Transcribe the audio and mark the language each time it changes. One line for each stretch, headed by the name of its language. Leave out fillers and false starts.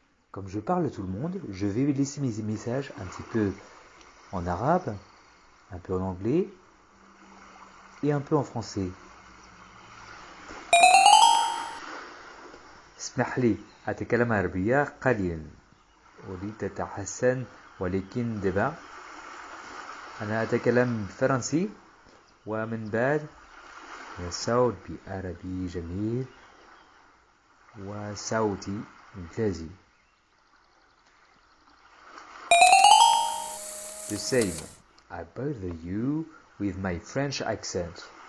French: Comme je parle à tout le monde, je vais laisser mes messages un petit peu en arabe, un peu en anglais et un peu en français.
Arabic: اسمح لي أتكلم عربية قليلا. أريد أتحسن ولكن دابا أنا أتكلم فرنسي ومن بعد الصوت بعربي جميل وصوتي ممتاز.
English: The same. I bother you with my French accent.